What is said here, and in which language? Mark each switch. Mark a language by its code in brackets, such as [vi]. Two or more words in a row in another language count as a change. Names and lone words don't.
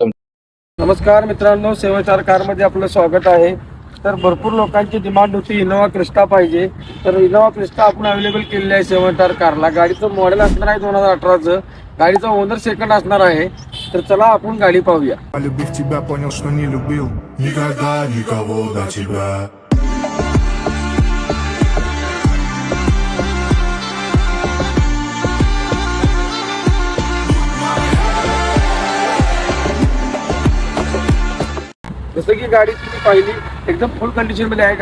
[mr] नमस्कार मित्रांनो, 7 स्टार कारमध्ये आपलं स्वागत आहे. तर भरपूर लोकांची डिमांड होती इनोवा क्रिस्टा पाहिजे, तर इनोवा क्रिस्टा आपण अवेलेबल केलेली आहे 7 स्टार कारला. गाडीचं मॉडेल असणार आहे 2018चं. गाडीचा [en] owner second [mr] असणार आहे. तर चला आपण गाडी पाहूया. [ru] Полюбив тебя, понял, что не любил никогда никого до тебя. [mr] जसं की गाडी तुम्ही पाहिली एकदम [en] full condition [mr] मध्ये आहे.